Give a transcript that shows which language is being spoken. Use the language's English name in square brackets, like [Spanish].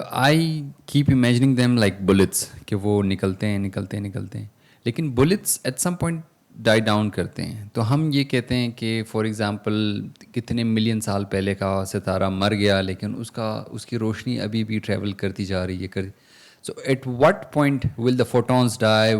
[English] I keep imagining them like bullets [Hindi] कि वो निकलते हैं लेकिन [English] bullets at some point die down [Hindi] करते हैं. तो हम ये कहते हैं कि [English] for example [Hindi] कितने मिलियन साल पहले का सितारा मर गया लेकिन उसकी रोशनी अभी भी ट्रैवल करती जा रही है. [English] So at what point will the photons die?